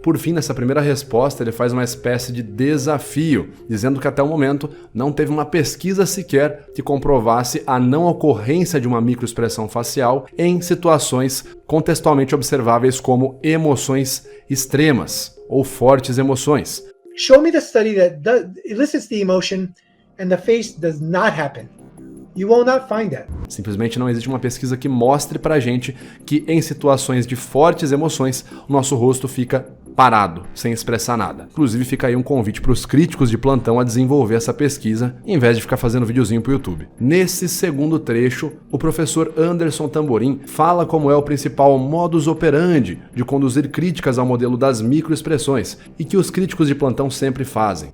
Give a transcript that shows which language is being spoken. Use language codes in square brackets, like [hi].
[pt] Por fim, nessa primeira resposta, ele faz uma espécie de desafio, dizendo que até o momento não teve uma pesquisa sequer que comprovasse a não ocorrência de uma microexpressão facial em situações contextualmente observáveis como emoções extremas ou fortes emoções. [en] Show me the study that elicits the emotion and the face does not happen. You will not find that. [pt] Simplesmente não existe uma pesquisa que mostre pra gente que em situações de fortes emoções, o nosso rosto fica parado, sem expressar nada. Inclusive fica aí um convite para os críticos de plantão a desenvolver essa pesquisa, em vez de ficar fazendo videozinho pro YouTube. Nesse segundo trecho, o professor Anderson Tamborim fala como é o principal modus operandi de conduzir críticas ao modelo das microexpressões e que os críticos de plantão sempre fazem.